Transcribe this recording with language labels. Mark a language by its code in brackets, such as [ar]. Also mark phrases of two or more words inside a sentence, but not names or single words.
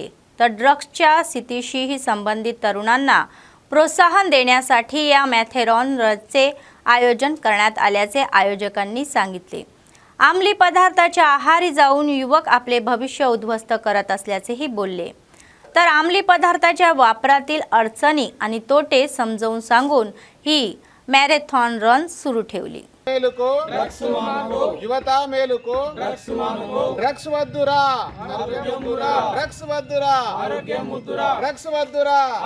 [mr] तर ड्रग्सच्या स्थितीशीही संबंधित तरुणांना प्रोत्साहन देण्यासाठी या मॅथेरॉन रनचे आयोजन करण्यात आल्याचे आयोजकांनी सांगितले. अंमली पदार्थाच्या आहारी जाऊन युवक आपले भविष्य उद्ध्वस्त करत असल्याचेही बोलले. तर अंमली पदार्थाच्या वापरातील अडचणी आणि तोटे समजावून सांगून ही मॅरेथॉन रन सुरू ठेवली. [te] మేలుకో యువత మేలుకో డ్రగ్స్ వద్దురా డ్రగ్స్ వద్దురా డ్రగ్స్ వద్దురా